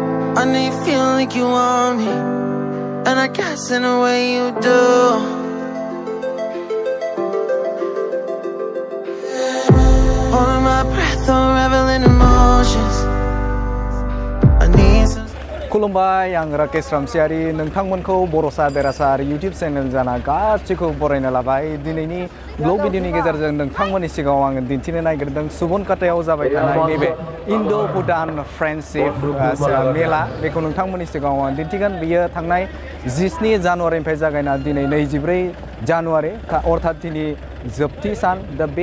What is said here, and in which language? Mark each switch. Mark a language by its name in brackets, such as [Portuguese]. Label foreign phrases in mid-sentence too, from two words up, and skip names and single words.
[English] I know you feel like you want me, and I guess in a way you do. Holding my breath, unraveling emotions. I need some. [Bodo] खुलुमबाय आं राकेश रामसियारि नोंथांमोनखौ बर'सा बेरासार YouTube चेनेल जाना गासिखौ बरायना लाबाय दिनैनि ब्लग भिडिअनि गेजेरजों नोंथांमोननि सिगाङाव आङो दिन्थिनो नागिरदों सुबनकाटायाव जाबाय थानाय नैबे इन्ड' भुटान फ्रेन्डशिप मेला बेखौ नोंथांमोननि सिगाङाव आं दिन्थिगोन बियो थांनाय 17 जानुवारिनिफ्राय जागायना दिनै 24 जानुवारि अर्थात दिनै जोबथि सान दा बे